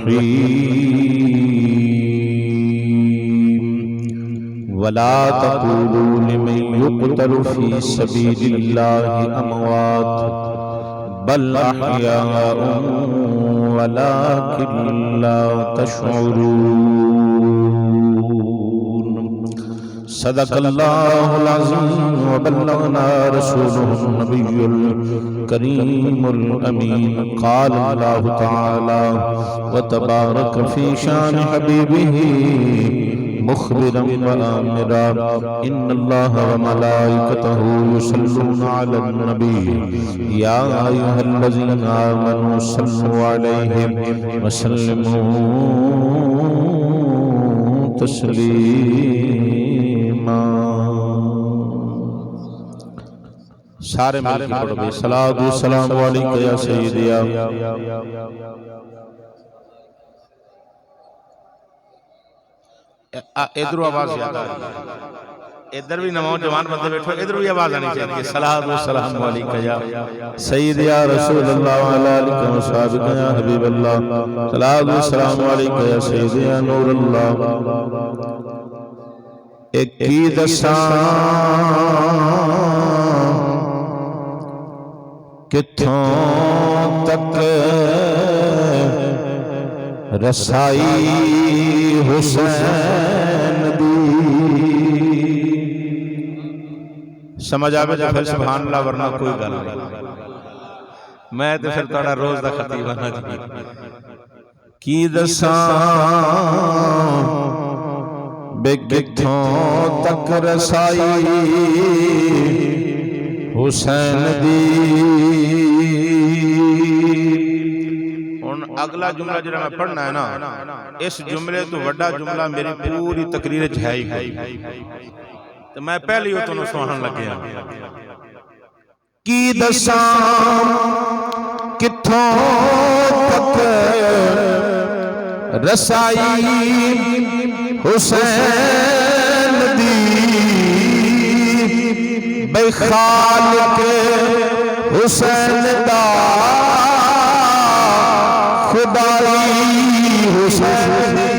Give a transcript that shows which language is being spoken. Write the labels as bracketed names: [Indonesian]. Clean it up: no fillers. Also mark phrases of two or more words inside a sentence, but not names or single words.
[Arabic] رحيم ولا تقولوا لمن يقتل في سبيل الله أموات بل أحياء ولكن لا تشعرون. صدق الله العظيم وبلغنا رسوله النبي الكريم الأمين. قال الله تعالى وتبارك في شأن حبيبه مخبرا وآمرا إن الله وملائكته يصلون على النبي يا أيها الذين آمنوا صلوا عليه وسلموا تسليما. [Urdu] سارے مل کر پڑھو بھائی. [Arabic] الصلاة والسلام عليك يا سيدي. [Urdu] ادھر آواز زیادہ ہے، ادھر بھی نوجوان بندے بیٹھو، ادھر بھی آواز آنی چاہیے. [Arabic] الصلاة والسلام عليك يا سيدي يا رسول الله وعلى آلك وأصحابك يا حبيب الله. الصلاة والسلام عليك يا سيدي يا نور الله. [Punjabi] اک کی دساں کتھوں تک رسائی حسین دی. سمجھ آوے تو پھر [Arabic] سبحان الله, [Punjabi] ورنہ کوئی گل نہیں. میں تو پھر تھوڑا روز دا خطیب بناں جی. کی دساں بے کتھوں تک رسائی حسین دی. اگلا جملہ جو میں پڑھنا ہے نا، اس جملے توں وڈا جملہ میری پوری تقریر چ ہے ہی، تو میں پہلے ہی تو سنان لگے. کی دساں کتھوں تک رسائی حسین دی. بے خالق حسین دا خدائی حسین.